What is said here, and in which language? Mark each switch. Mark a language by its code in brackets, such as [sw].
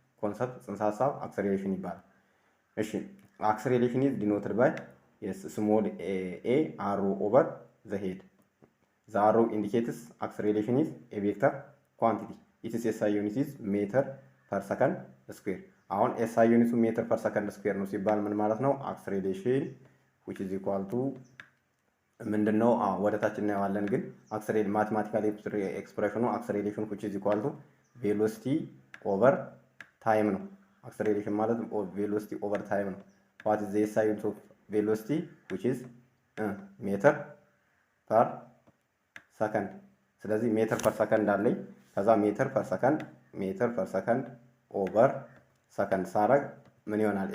[am] ኮንሰፕት ጽንሰ ሐሳብ አክሰሌሬሽን ይባላል። እሺ አክሰሌሬሽን [en] is denoted by small a arrow over the head. The arrow indicates acceleration is a vector quantity. Its SI unit is meter per second square. [am] አሁን SI ዩኒቱ ሜትር ፐር ሰከንድ ስኩዌር ነው ሲባል ምን ማለት ነው? [en] አክሰሌሬሽን which is equal to ምንድነው? [am] ወደ ታች እናየዋለን። ግን አክሰሌሬሽን ማቴማቲካል ኤክስፕሬሽኑ አክሰሌሬሽን [en] which is equal to velocity over time [am] ነው። አክሰሌሬሽን ማለት velocity over time ነው። [en] what is the SI unit of velocity [am] which is ሜትር ፐር ሰከንድ። ስለዚህ ሜትር ፐር ሰከንድ አለኝ። ከዛ ሜትር ፐር ሰከንድ ኦቨር ሰከንድ ሳረግ ምን ይሆናል?